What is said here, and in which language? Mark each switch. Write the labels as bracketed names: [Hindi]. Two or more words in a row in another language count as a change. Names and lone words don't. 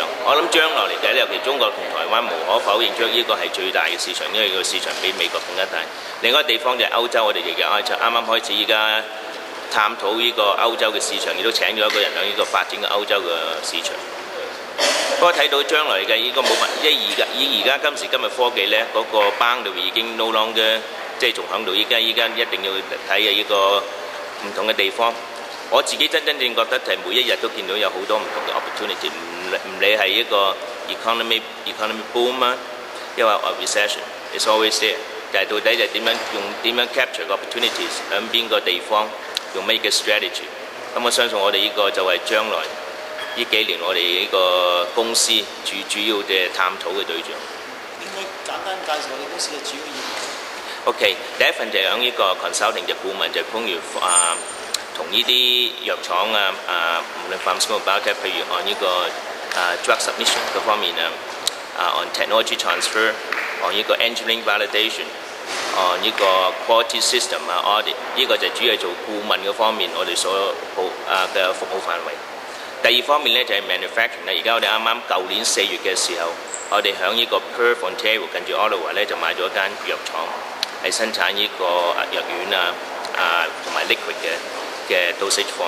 [Cantonese] 我諗將來嚟計咧，尤其中國同台灣無可否認，將呢個係最大嘅市場，因為個市場比美國更加大。另外一個地方就係歐洲，我哋亦有啱啱開始而家探討呢個歐洲嘅市場，亦都請咗一個人喺呢個發展嘅歐洲嘅市場。不過睇到將來嘅呢個冇乜，即係而家今時今日科技咧，嗰個 boundary 已經 [English] no longer [Cantonese] 即係仲喺度。依家一定要睇嘅呢個唔同嘅地方。我自己真正覺得係每一日都見到有好多唔同嘅 opportunity， 唔理係一個 [English] economy boom [Cantonese] 啊，因為 recession， [English] it's always there。 [Cantonese] 但係到底就點樣 capture 個 opportunities 喺邊個地方，用咩嘅 strategy？咁我相信我哋呢個就係將來呢幾年我哋呢個公司主要嘅探討嘅對象。應該簡單介紹我哋公司嘅主要業務。 OK， 第一份就係喺呢個 consulting 嘅顧問，就譬如同呢啲藥廠無論 [English] pharmaceutical biotech， [Cantonese] 譬如按呢個 [English] drug submission [Cantonese] 嗰方面 [English] on technology transfer， [Cantonese] 按呢個 [English] engineering validation， [Cantonese] 按呢個 [English] quality system audit， [Cantonese] 呢個就主要係做顧問嗰方面我哋所嘅服務範圍。第二方面咧就係 manufacturing 啦。而家我哋啱啱舊年4月嘅時候，我哋喺呢個 Perth Ontario 近住 Ottawa 咧就買咗一間藥廠，係生產呢個藥丸同埋 liquid 嘅 [English] dosage form。